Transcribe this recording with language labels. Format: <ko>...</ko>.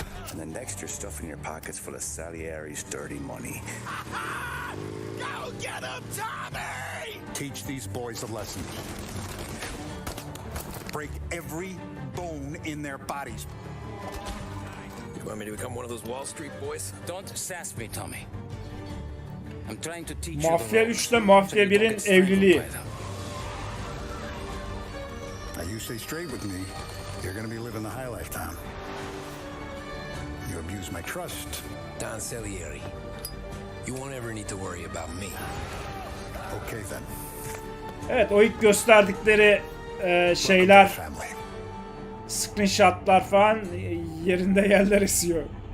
<en>And the next you're stuffing your pockets full of Salieri's dirty money. Go get him, Tommy! Teach these boys a lesson. Break every bone in their bodies. You want me to become one of those Wall Street boys? Don't sass me, Tommy. I'm trying to teach</en> <tr>Mafya 3'le Mafya 1'in evliliği.</tr> <en>Now you stay straight with me, you're gonna be living the high life, Tom. You use my trust. Don Salieri, you won't ever need to worry about me. Okay then.</en> <tr>Evet, o ilk gösterdikleri şeyler, screenshotlar falan yerinde yerler esiyor.</tr>